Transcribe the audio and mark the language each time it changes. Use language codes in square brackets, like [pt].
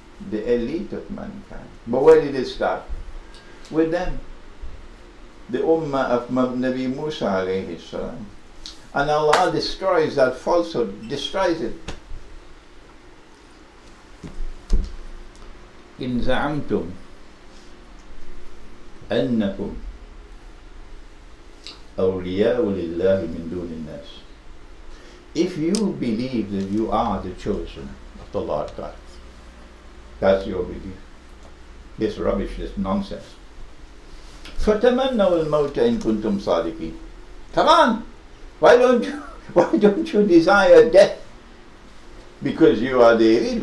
[en] The elite of mankind. But where did it start? With them. The ummah of Nabi Musa alayhi salam. And Allah destroys that falsehood, destroys it. [ar] إن زعمتم أنكم أولياء لله من دون الناس. [en] If you believe that you are the chosen of the Lord God, that's your belief. This rubbish, this nonsense. [ar] فَتَمَنَّوُا الْمَوْتَ إِن كُنتُمْ صَادِقِينَ. [en] Come on! Why don't you desire death? Because you are the elite.